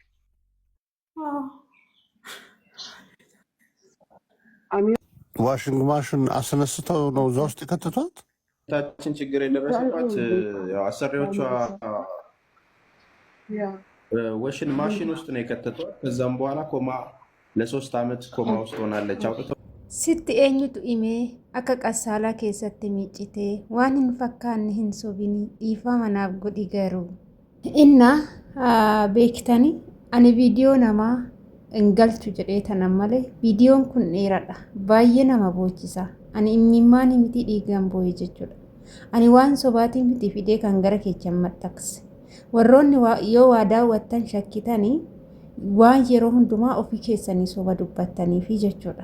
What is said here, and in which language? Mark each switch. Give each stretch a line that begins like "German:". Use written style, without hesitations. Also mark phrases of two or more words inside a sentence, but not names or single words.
English: washing machine
Amharic: አስነስተው ነው እዛ ውስጥ የከተቷት። ታችን ችግር የደረሰባት አሰሪዎቿ
English: washing machine
Amharic: ውስጥ ነው የከተቷት። ከዛም በኋላ ኮማ ለ3 ዓመት ኮማ ውስጥ ሆናለች። አውጥተው
Oromo: sitti eenyutu himee akka qassaalaa keessatti miiccitee waan hin fakkaanne hin sobini dhiifama manaaf godhi garuu inna beektanii ani viidiyoo namaa hin galchu jedhee tanan malee viidiyoon kun dheeradha baay'ee nama boochisa ani imimmaan miti dhiigaan boo'e jechuudha ani waan sobaatiin miti fidee kan gara keechan maxxaqse warroonni yoo waa daawwattan shakkitanii waan yeroo hundumaa ofii keessanii soba dubbattanii fi jechuudha.